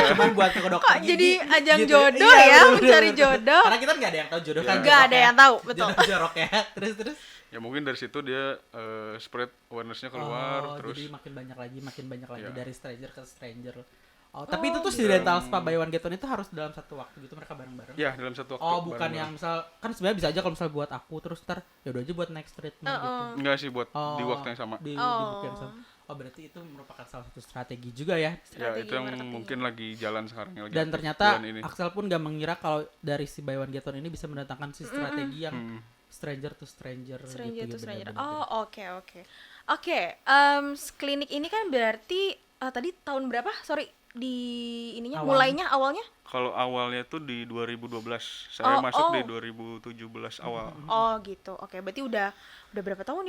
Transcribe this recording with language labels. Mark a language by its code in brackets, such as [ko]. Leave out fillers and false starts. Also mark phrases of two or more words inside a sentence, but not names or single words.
[id] Iya. cuman buat ke dokter Kok gigi. jadi ajang Gitu. jodoh Iya, ya, bener, mencari bener. jodoh. Karena kita nggak ada yang tahu jodoh kan. Nggak ada yang tahu, betul. Jodoh jorok ya. Terus. Ya mungkin dari situ dia [en] spread awareness- [id] nya keluar, Oh, terus jadi makin banyak lagi Iya. dari stranger ke stranger. Oh, tapi itu tuh si [en] dental spa buy one get one [id] itu harus dalam satu waktu gitu mereka bareng-bareng. ya dalam satu waktu. Oh, bukan bareng-bareng. yang misal kan sebenarnya bisa aja kalau misal buat aku terus ntar ya udah aja buat [en] next treatment [id] gitu. Enggak sih, buat di Oh, waktu yang sama. Di waktu yang sama. Oh, berarti itu merupakan salah satu strategi juga ya. Ya Strategi itu yang marketing. mungkin lagi jalan sekarang yang lagi Dan aktif ternyata bulan ini. Axel pun gak mengira kalau dari si [en] buy one get one [id] ini bisa mendatangkan si strategi yang [en] stranger to stranger [id] Stranger gitu, [en] to stranger. [id] bener-bener. Oh, oke. Klinik ini kan berarti tadi tahun berapa? Sorry, di ininya mulainya awalnya? Kalau awalnya tuh di 2012, saya masuk di 2017 awal. Oh, gitu. Oke, berarti udah berapa tahun ya?